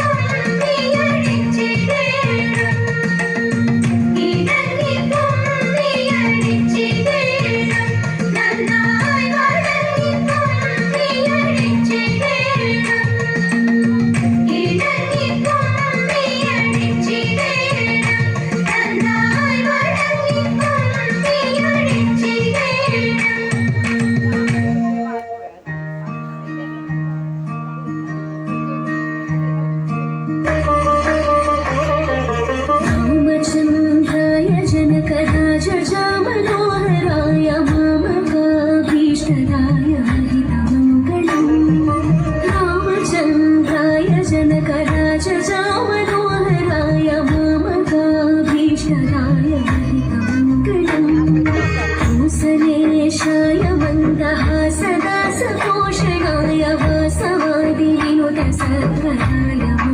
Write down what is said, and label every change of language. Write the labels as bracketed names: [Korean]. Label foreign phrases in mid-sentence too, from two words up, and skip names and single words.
[Malayalam] കുമ്മിയടിച്ചിടണം ഇണങ്ങി കുമ്മിയടിച്ചിടണം നന്നായി വഴങ്ങി കുമ്മിയടിച്ചിടണം ഇണങ്ങി കുമ്മിയടിച്ചിടണം നന്നായി വഴങ്ങി കുമ്മിയടിച്ചിടണം रामचन्द्राय [Sanskrit] जनकराजमनोहराय मामकाभीष्टदाय हरितमङ्गलम् रामचन्द्राय जनकराजमनोहराय मामकाभीष्टदाय हरितमङ्गलम् कौसलेशाय मन्दहासदासपोषणाय वासवादिविनुतसत्वराय